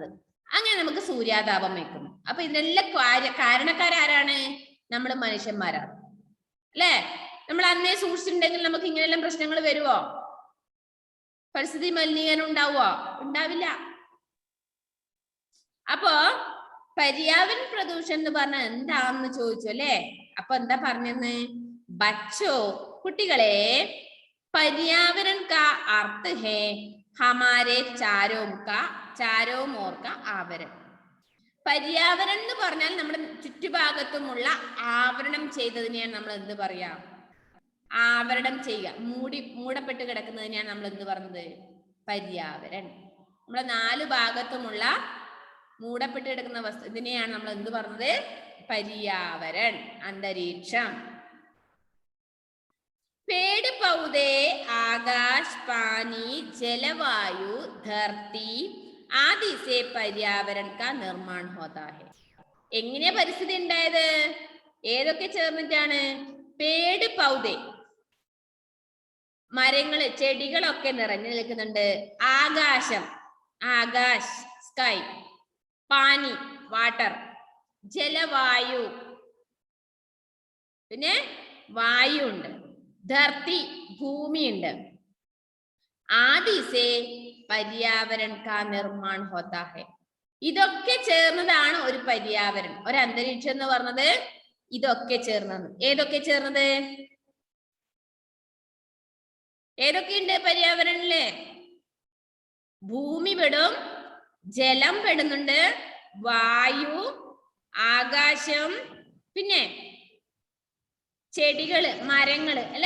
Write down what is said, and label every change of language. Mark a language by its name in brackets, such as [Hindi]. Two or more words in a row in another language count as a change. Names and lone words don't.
[Malayalam] അങ്ങനെ നമുക്ക് സൂര്യാതാപം വെക്കുന്നു. അപ്പൊ ഇതിനെല്ലാം കാരണക്കാരാരാണ്? നമ്മൾ മനുഷ്യന്മാരാണ് അല്ലെ. നമ്മൾ അന്നേ സൂക്ഷിച്ചിട്ടുണ്ടെങ്കിൽ നമുക്ക് ഇങ്ങനെയെല്ലാം പ്രശ്നങ്ങൾ വരുവോ? പരിസ്ഥിതി മലിനീകരണം ഉണ്ടാവോ? ഉണ്ടാവില്ല. അപ്പോ [Hindi] पर्यावरण प्रदूषण [Malayalam] എന്ന് പറഞ്ഞാൽ എന്താണെന്ന് ചോദിച്ചു അല്ലേ. അപ്പൊ എന്താ പറഞ്ഞെന്ന്, [Hindi] बच्चों കുട്ടികളെ, पर्यावरण का अर्थ है हमारे चारों ओर का आवरण. [Malayalam] पर्यावरण എന്ന് പറഞ്ഞാൽ നമ്മുടെ ചുറ്റുഭാഗത്തുമുള്ള ആവരണം ചെയ്തതിനെയാണ് നമ്മൾ എന്ത് പറയാ, ആവരണം ചെയ്യുക, മൂടപ്പെട്ട് കിടക്കുന്നതിനെയാണ് നമ്മൾ എന്ത് പറഞ്ഞത്, पर्यावरण. നമ്മളെ 4 ഭാഗത്തുമുള്ള മൂടപ്പെട്ട് കിടക്കുന്ന വസ്തു ഇതിനെയാണ് നമ്മൾ എന്ത് പറഞ്ഞത്, [Hindi] पर्यावरण, अंतरिक्षम. पेड़ पौधे आकाश पानी जलवायु धरती आदि से पर्यावरण का निर्माण होता है. [Malayalam] എങ്ങനെയാ പരിസ്ഥിതി ഉണ്ടായത്? ഏതൊക്കെ ചേർന്നിട്ടാണ്? [Hindi] पेड़ पौधे, [Malayalam] മരങ്ങള് ചെടികളൊക്കെ നിറഞ്ഞു നിൽക്കുന്നുണ്ട്. ആകാശം, ആകാശ് സ്കൈ, പാനി വാട്ടർ, ജലവായു പിന്നെ വായു ഉണ്ട്, ധർത്തി ഭൂമി ഉണ്ട്. [Hindi] आदि से पर्यावरण का निर्माण होता है. [Malayalam] ഇതൊക്കെ ചേർന്നതാണ് ഒരു पर्यावरण, ഒരു അന്തരീക്ഷം എന്ന് പറഞ്ഞത്. ഇതൊക്കെ ചേർന്നത്, ഏതൊക്കെ ചേർന്നത്, ഏതൊക്കെയുണ്ട് पर्यावरणില്? ഭൂമി പെടും, ജലം പെടുന്നുണ്ട്, വായു, ആകാശം, പിന്നെ ചെടികള്, മരങ്ങള് അല്ലേ.